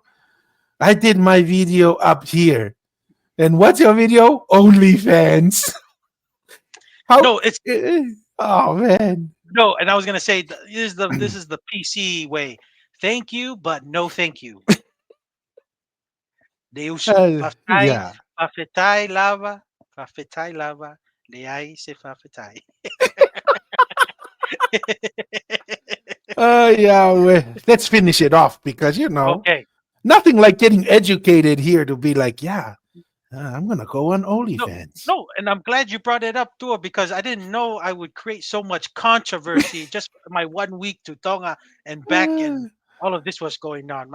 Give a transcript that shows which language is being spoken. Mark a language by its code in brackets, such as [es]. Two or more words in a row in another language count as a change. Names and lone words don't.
[en] I did my video up here. And what's your video? OnlyFans. How? No, it's Oh man. no, and I was gonna say this is the PC way. Thank you, but no thank you. [sm] Deus fafetai [en] Yeah. [sm] fafetai lava fafetai lava leai se fafetai. [en] Yeah. Let's finish it off because Okay. nothing like getting educated here to be like, yeah, I'm gonna go on No, OnlyFans. no, and I'm glad you brought it up too because I didn't know I would create so much controversy just my 1 week to Tonga and back and all of this was going on.